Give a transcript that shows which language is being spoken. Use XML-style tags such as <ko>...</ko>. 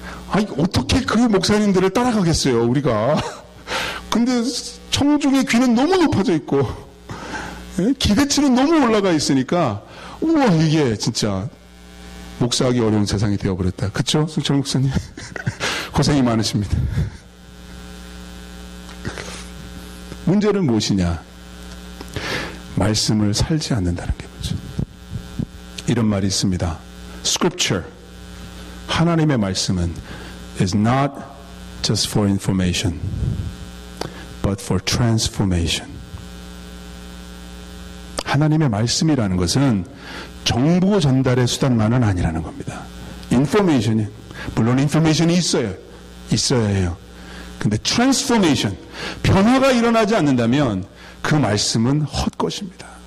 <ko>아니, 어떻게 그 목사님들을 따라가겠어요, 우리가. 근데 청중의 귀는 너무 높아져 있고, 기대치는 너무 올라가 있으니까, 우와, 이게 진짜 목사하기 어려운 세상이 되어버렸다. 그쵸? 승철 목사님? 고생이 많으십니다. 문제는 무엇이냐? 말씀을 살지 않는다는 게 뭐죠? 이런 말이 있습니다.</ko> <en>Scripture,</en> <ko>하나님의 말씀은</ko> <en>is not just for information, but for transformation.</en> <ko>하나님의 말씀이라는 것은 정보 전달의 수단만은 아니라는 겁니다. information이, 물론 information이 있어야 해요. 근데 transformation, 변화가 일어나지 않는다면 그 말씀은 헛것입니다.</ko>